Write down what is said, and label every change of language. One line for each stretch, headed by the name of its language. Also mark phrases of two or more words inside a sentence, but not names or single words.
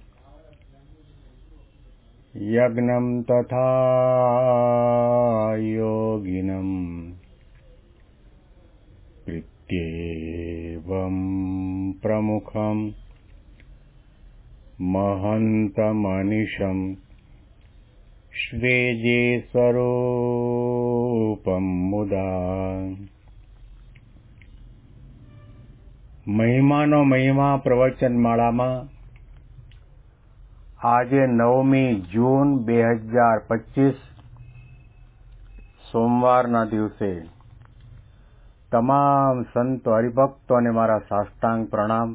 Sanskrit: यज्ञं तथा योगिनं प्रीत्येवं प्रमुखं महन्तमनिशं श्वेजे स्वरूपं मुदा
Gujarati: મહિમાનો મહિમા પ્રવચનમાળામાં આજે 9મી જૂન 2025 સોમવારના દિવસે તમામ સંતો હરિભક્તોને મારા સાષ્ટાંગ પ્રણામ.